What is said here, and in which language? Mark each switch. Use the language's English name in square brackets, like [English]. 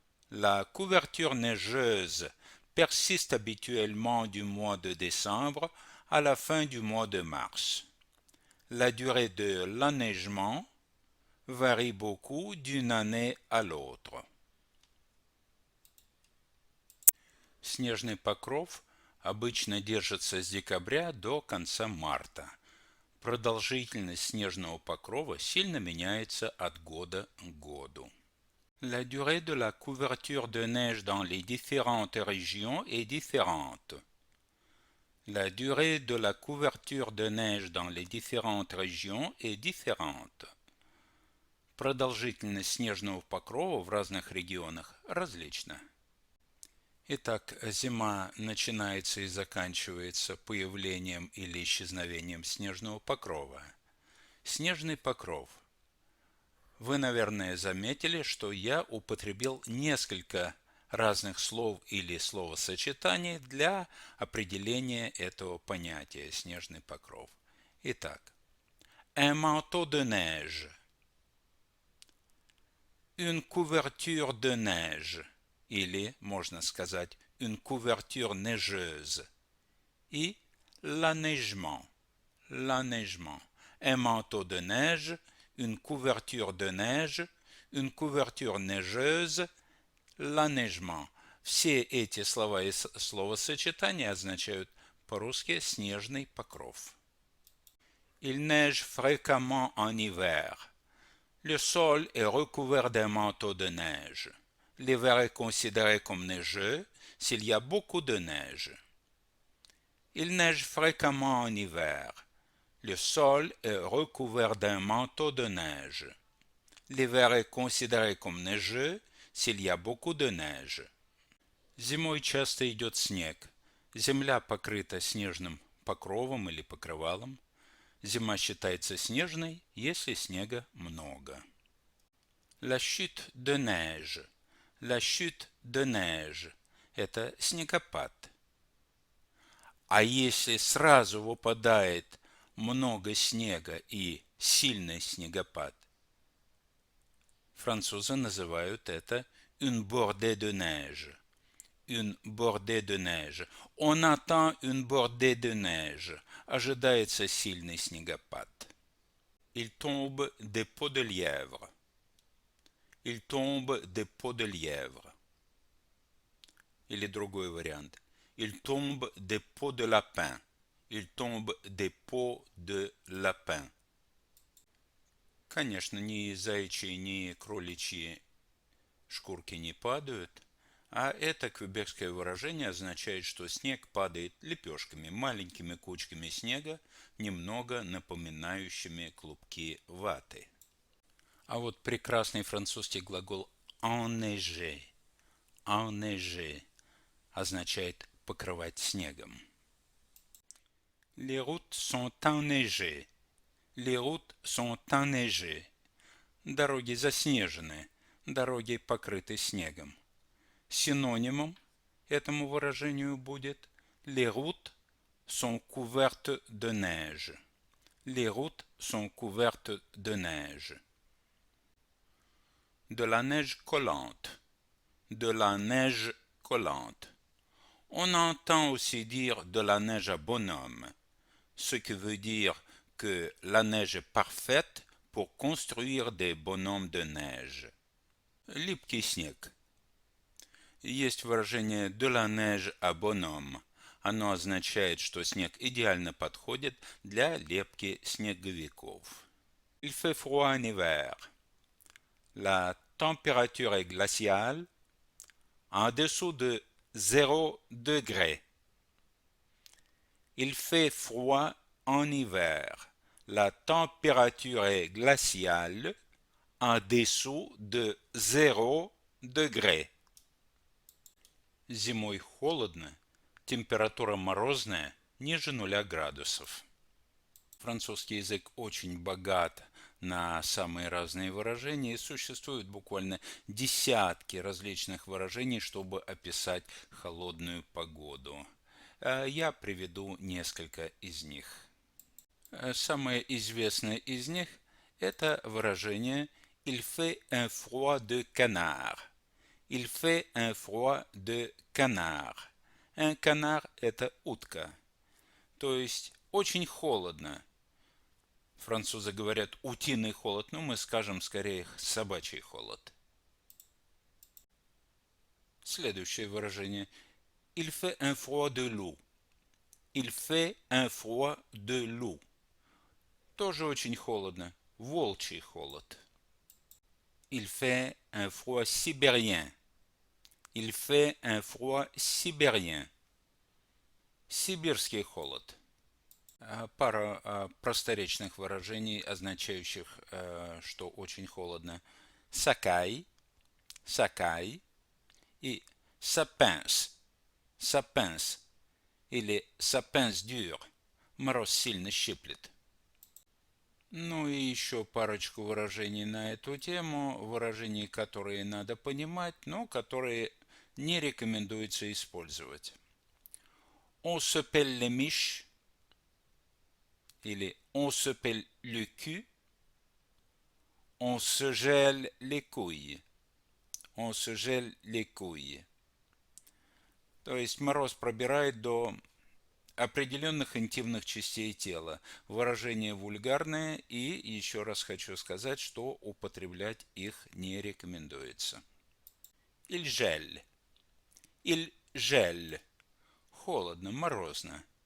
[French] La couverture neigeuse persiste habituellement du mois de décembre à la fin du mois de mars. La durée de l'enneigement varie beaucoup d'une année à l'autre. [Russian] Снежный покров обычно держится с декабря до конца марта. Продолжительность снежного покрова сильно меняется от года к году. [French] La durée de la couverture de neige dans les différentes régions est différente. La durée de la couverture de neige dans les différentes régions est différente. [Russian] Продолжительность снежного покрова в разных регионах различна. Итак, зима начинается и заканчивается появлением или исчезновением снежного покрова. Снежный покров. Вы, наверное, заметили, что я употребил несколько разных слов или словосочетаний для определения этого понятия снежный покров. [French] Итак, un manteau de neige, une couverture de neige, [Russian] или, можно сказать, [French] une couverture neigeuse, и l'enneigement, l'enneigement, un manteau de neige, une couverture de neige, une couverture neigeuse, l'enneigement. [Russian] Все эти слова и словосочетания означают по-русски снежный покров. [French] Il neige fréquemment en hiver. Le sol est recouvert d'un manteau de neige. L'hiver est considéré comme neigeux s'il y a beaucoup de neige. Il neige fréquemment en hiver. Le sol est recouvert d'un manteau de neige. L'hiver est considéré comme neigeux s'il y a beaucoup de neige. [Russian] Зимой часто идет снег. Земля покрыта снежным покровом или покрывалом. Зима считается снежной, если снега много. [French] La chute de neige. La chute de neige – [Russian] это снегопад. А если сразу выпадает много снега и сильный снегопад, французы называют это [French] une bordée de neige. Une bordée de neige. On attend une bordée de neige. [Russian] Ожидается сильный снегопад. [French] Il tombe des pots de lièvre. Il tombe des pots de lièvre. [Russian] Или другой вариант. [French] Il tombe des pots de lapin. Il tombe des pots de lapin. [Russian] Конечно, ни заячьи, ни кроличьи шкурки не падают, а это квебекское выражение означает, что снег падает лепешками, маленькими кучками снега, немного напоминающими клубки ваты. А вот прекрасный французский глагол «enneiger», «enneiger» означает покрывать снегом. [French] Les routes sont enneigées. Les routes sont enneigées. [Russian] Дороги заснежены, дороги покрыты снегом. Синонимом этому выражению будет [French] les routes sont couvertes de neige. Les routes sont couvertes de neige. De la neige collante. De la neige collante. On entend aussi dire de la neige à bonhomme, ce qui veut dire que la neige est parfaite pour construire des bonhommes de neige. [Russian] Липкий снег. Есть выражение [French] de la neige à bonhomme. [Russian] Оно означает, что снег идеально подходит для лепки снеговиков. [French] Il fait froid en hiver. La température est glaciale en dessous de 0 degré. Il fait froid en hiver. La température est glaciale en dessous de 0 degré. [Russian] Зимой холодно, температура морозная, ниже 0 градусов. Французский язык очень богат на самые разные выражения, и существует буквально десятки различных выражений, чтобы описать холодную погоду. Я приведу несколько из них. Самое известное из них – это выражение [French] «Il fait un froid de canard». Il fait un froid de canard. Un canard – [Russian] это утка. То есть очень холодно. Французы говорят утиный холод, но мы скажем скорее собачий холод. Следующее выражение. [French] Il fait un froid de loup. Il fait un froid de loup. [Russian] Тоже очень холодно. Волчий холод. [French] Il fait un froid sibérien. Il fait un froid sibérien. [Russian] Сибирский холод. Пара просторечных выражений, означающих, что очень холодно. Сакай, сакай и сапенс, сапенс или сапенс дюр, мороз сильно щиплет. Ну и еще парочку выражений на эту тему, выражений, которые надо понимать, но которые не рекомендуется использовать. [French] On se pèle les miches или on se pèle le cul, on se gèle les couilles, on se gèle les couilles. [Russian] То есть мороз пробирает до определенных интимных частей тела. Выражение вульгарное, и еще раз хочу сказать, что употреблять их не рекомендуется. [French] Il gèle. Il gèle. [Russian] Холодно, морозно.